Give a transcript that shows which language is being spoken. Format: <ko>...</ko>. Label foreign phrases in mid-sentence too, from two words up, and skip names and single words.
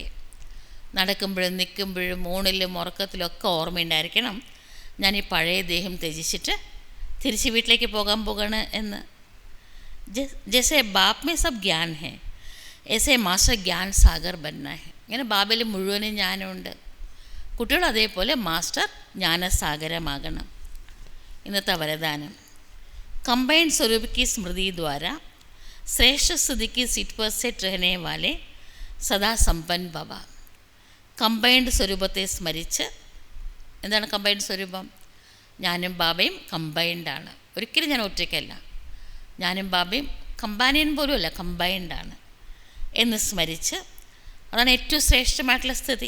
<ml>നടക്കുമ്പോഴും നിൽക്കുമ്പോഴും ഊണിലും ഉറക്കത്തിലൊക്കെ ഓർമ്മയുണ്ടായിരിക്കണം, ഞാൻ ഈ പഴയ ദേഹം ത്യജിച്ചിട്ട് തിരിച്ച് വീട്ടിലേക്ക് പോകാൻ പോകണം എന്ന്.</ml> <hi>जैसे बाप में सब ज्ञान है ऐसे मास्टर ज्ञान सागर बनना है.</hi> <ml>ഇങ്ങനെ ബാബയിൽ മുഴുവനും ജ്ഞാനമുണ്ട്. കുട്ടികൾ അതേപോലെ മാസ്റ്റർ ജ്ഞാനസാഗരമാകണം. ഇന്നത്തെ വരദാനം,</ml> <hi>कंबाइंड स्वरूप की स्मृति द्वारा श्रेष्ठ स्थिति की सीट पर सेट रहने वाले सदा संपन्न भव.</hi> <ml>കമ്പൈൻഡ് സ്വരൂപത്തെ സ്മരിച്ച്, എന്താണ് കമ്പൈൻഡ് സ്വരൂപം? ഞാനും ബാബയും കമ്പൈൻഡാണ്. ഒരിക്കലും ഞാൻ ഒറ്റയ്ക്കല്ല. ഞാനും ബാബയും കമ്പാനിയൻ പോലും അല്ല, കമ്പൈൻഡാണ് എന്ന് സ്മരിച്ച്, അതാണ് ഏറ്റവും ശ്രേഷ്ഠമായിട്ടുള്ള സ്ഥിതി.</ml>